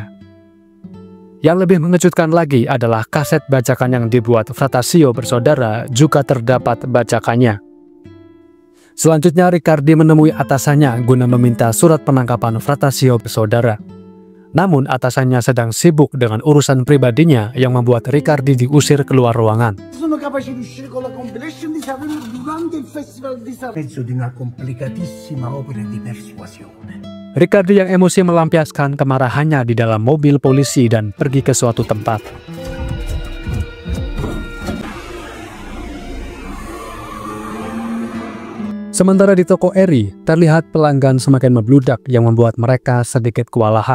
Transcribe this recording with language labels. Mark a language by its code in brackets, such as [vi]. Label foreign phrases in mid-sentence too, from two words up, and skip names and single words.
[id] Yang lebih mengejutkan lagi adalah kaset bajakan yang dibuat Fratasio bersaudara juga terdapat bajakannya. Selanjutnya Ricardi menemui atasannya guna meminta surat penangkapan Fratasio bersaudara. Namun atasannya sedang sibuk dengan urusan pribadinya yang membuat Ricardi diusir keluar ruangan. [it] Sono capace di uscire con la compilation di Sanremo durante il Festival di Sanremo. Pezzo di una complicatissima opera di persuasione. [id] Ricardi yang emosi melampiaskan kemarahannya di dalam mobil polisi dan pergi ke suatu tempat. Sementara di toko Eri, terlihat pelanggan semakin membludak yang membuat mereka sedikit kewalahan.